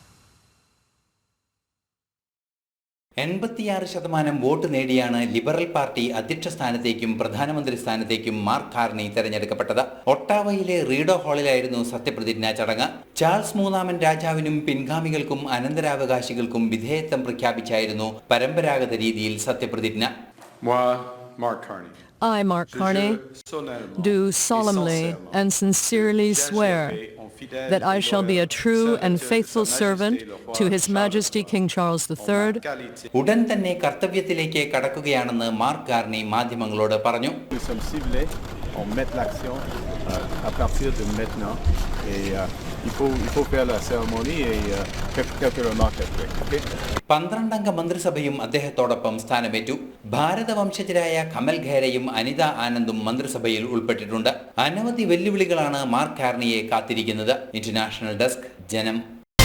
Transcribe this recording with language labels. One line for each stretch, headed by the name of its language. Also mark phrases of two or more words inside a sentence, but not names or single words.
Malayalam: 86% വോട്ട് നേടിയാണ് ലിബറൽ പാർട്ടി അധ്യക്ഷ സ്ഥാനത്തേക്കും പ്രധാനമന്ത്രി സ്ഥാനത്തേക്കും മാർക്ക് കാർണി തെരഞ്ഞെടുക്കപ്പെട്ടത്. ഒട്ടാവയിലെ റീഡോ ഹാളിലായിരുന്നു സത്യപ്രതിജ്ഞാ ചടങ്ങ്. ചാൾസ് മൂന്നാമൻ രാജാവിനും പിൻഗാമികൾക്കും അനന്തരാവകാശികൾക്കും വിധേയത്വം പ്രഖ്യാപിച്ചായിരുന്നു പരമ്പരാഗത രീതിയിൽ സത്യപ്രതിജ്ഞ.
English: I, Mark Carney, do solemnly and sincerely swear that I shall be a true and faithful servant to His Majesty King Charles III.
Malayalam: ഉടൻ തന്നെ കർത്തവ്യത്തിലേക്ക് കടക്കുകയാണെന്ന് മാർക്ക് കാർണി മാധ്യമങ്ങളോട് പറഞ്ഞു.
French: On met l'action à partir de maintenant et il faut faire la cérémonie et quelques remarques après. Okay?
Malayalam: 12-അംഗ മന്ത്രിസഭയും അദ്ദേഹത്തോടൊപ്പം സ്ഥാനമേറ്റു. ഭാരത വംശജരായ കമൽ ഖേരയും അനിത ആനന്ദും മന്ത്രിസഭയിൽ ഉൾപ്പെട്ടിട്ടുണ്ട്. അനവധി വെല്ലുവിളികളാണ് മാർക്ക് കാർണിയെ കാത്തിരിക്കുന്നത്.
English: International desk,
Malayalam: ജനം.